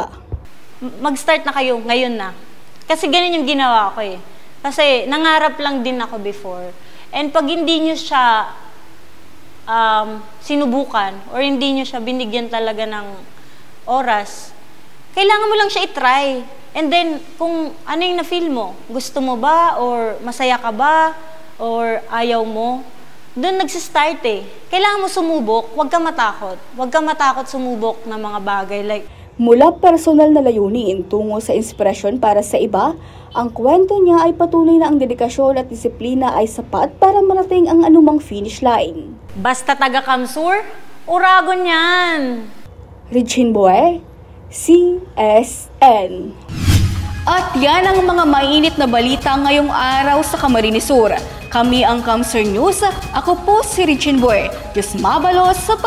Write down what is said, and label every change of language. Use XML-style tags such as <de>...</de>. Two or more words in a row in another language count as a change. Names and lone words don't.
<tl>Mag-start na kayo ngayon na. Kasi ganun yung ginawa ko eh. Kasi nangarap lang din ako before. And pag hindi nyo siya sinubukan or hindi nyo siya binigyan talaga ng oras, kailangan mo lang siya i-try. And then, kung ano yung na-feel mo, gusto mo ba or masaya ka ba or ayaw mo, doon nagsistart eh. Kailangan mo sumubok, huwag ka matakot. Huwag ka matakot sumubok ng mga bagay like mula personal na layunin tungo sa inspirasyon para sa iba, ang kwento niya ay patuloy na ang dedikasyon at disiplina ay sapat para marating ang anumang finish line. Basta taga-Kamsur, uragon yan! Regine Boy, CSN. At yan ang mga mainit na balita ngayong araw sa Camarines Sur. Kami ang Kamsur News. Ako po si Regine Boy.</tl>